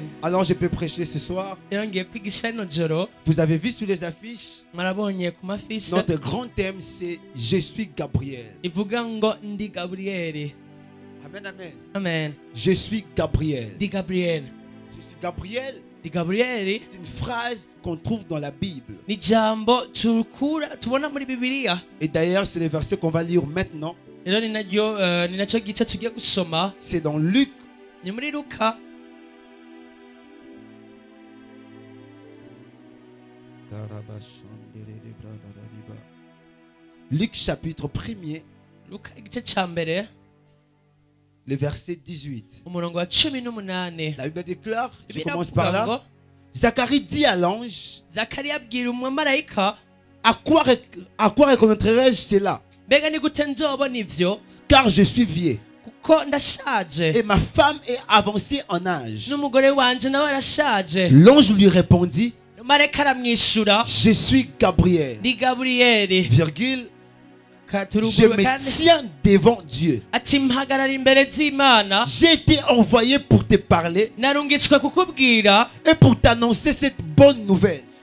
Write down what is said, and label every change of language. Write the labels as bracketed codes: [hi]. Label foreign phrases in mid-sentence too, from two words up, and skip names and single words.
[fr] Alors je peux prêcher ce soir. Vous avez vu sur les affiches, notre grand thème c'est Je suis Gabriel. Amen, amen. Amen. Je suis Gabriel. [rn] Di Gabriel. [fr] Je suis Gabriel. [rn] Di Gabriel. [fr] C'est une phrase qu'on trouve dans la Bible. [rn] Ni jambo tubona muri Bibiliya. [fr] Et d'ailleurs c'est le verset qu'on va lire maintenant. C'est dans Luc. [rn] Ni muri Luka. [fr] Luc chapitre 1er. [rn] Luka igice ca mbere. [fr] Le verset 18. [rn] Umurongo wa 18. [fr] La Bible déclare, je commence par là. Zacharie dit à l'ange, [rn] Zakari abwira umumarayika, [fr] à quoi reconnaîtrai-je cela? [rn] Mbega ni gute nzobona ivyo? [fr] Car je suis vieux. [rn] Kuko ndashaje. [fr] Et ma femme est avancée en âge. [rn] N'umugore wanje nawe arashaje. [fr] L'ange lui répondit, [rn] Marayika aramwishura, [fr] je suis Gabriel. [rn] Ndi Gabriel. [fr] Virgule. Je me tiens devant Dieu. J'ai été envoyé pour te parler et pour t'annoncer cette bonne nouvelle.